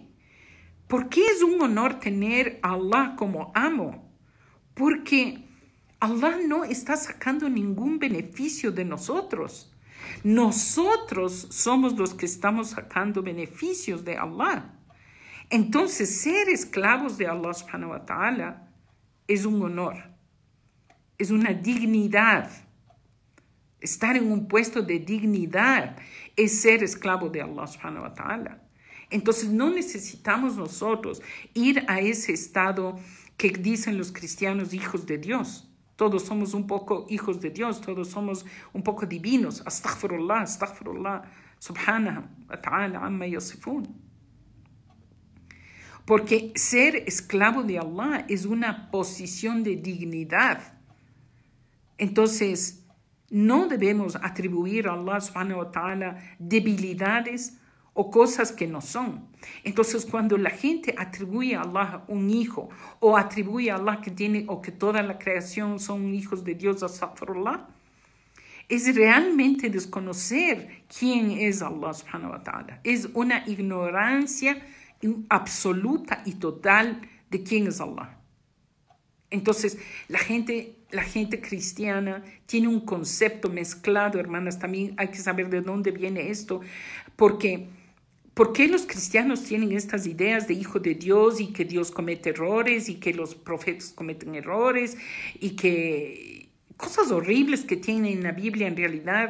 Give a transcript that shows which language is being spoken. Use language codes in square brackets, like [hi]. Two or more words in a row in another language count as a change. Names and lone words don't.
[es] ¿Por qué es un honor tener a Allah como amo? Porque Allah no está sacando ningún beneficio de nosotros. Nosotros somos los que estamos sacando beneficios de Allah. Entonces, ser esclavos de Allah [ar] سبحانه وتعالى [es] es un honor, es una dignidad. Estar en un puesto de dignidad es ser esclavo de Allah [ar] سبحانه وتعالى. [es] Entonces, no necesitamos nosotros ir a ese estado que dicen los cristianos hijos de Dios. Todos somos un poco hijos de Dios, todos somos un poco divinos. [ar] أستغفر الله، أستغفر الله، سبحانه وتعالى عما يصفون. [es] Porque ser esclavo de Allah es una posición de dignidad. Entonces, no debemos atribuir a Allah [ar] سبحانه وتعالى [es] debilidades o cosas que no son. Entonces, cuando la gente atribuye a Allah un hijo o atribuye a Allah que tiene o que toda la creación son hijos de Dios, astaghfirullah, es realmente desconocer quién es Allah [ar] سبحانه وتعالى. [es] Es una ignorancia absoluta y total de quién es Allah. Entonces, la gente cristiana tiene un concepto mezclado, hermanas. También hay que saber de dónde viene esto, porque ¿por qué los cristianos tienen estas ideas de hijo de Dios y que Dios comete errores y que los profetas cometen errores y que cosas horribles que tienen en la Biblia en realidad?